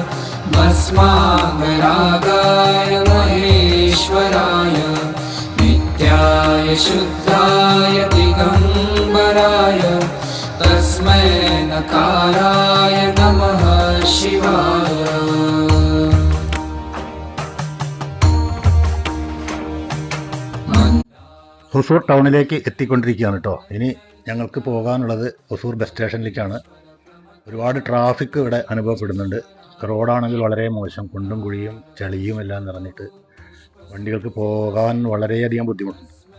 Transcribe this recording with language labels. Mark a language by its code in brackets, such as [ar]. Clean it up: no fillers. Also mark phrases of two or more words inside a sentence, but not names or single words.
[sa] भस्माङ्गरागाय महेश्वराय नित्याय शुद्धाय दिगम्बराय तस्मै नकाराय नमः शिवाय [ml] ഹൊസൂർ ടൗണിലേക്ക് എത്തിക്കൊണ്ടിരിക്കുകയാണ് കേട്ടോ. ഇനി ഞങ്ങൾക്ക് പോകാനുള്ളത് ഹൊസൂർ ബസ് സ്റ്റേഷനിലേക്കാണ്. ഒരുപാട് ട്രാഫിക് ഇവിടെ അനുഭവപ്പെടുന്നുണ്ട്. റോഡാണെങ്കിൽ വളരെ മോശം, കുണ്ടും കുഴിയും ചളിയും എല്ലാം നിറഞ്ഞിട്ട് വണ്ടികൾക്ക് പോകാൻ വളരെയധികം ബുദ്ധിമുട്ടുണ്ട്.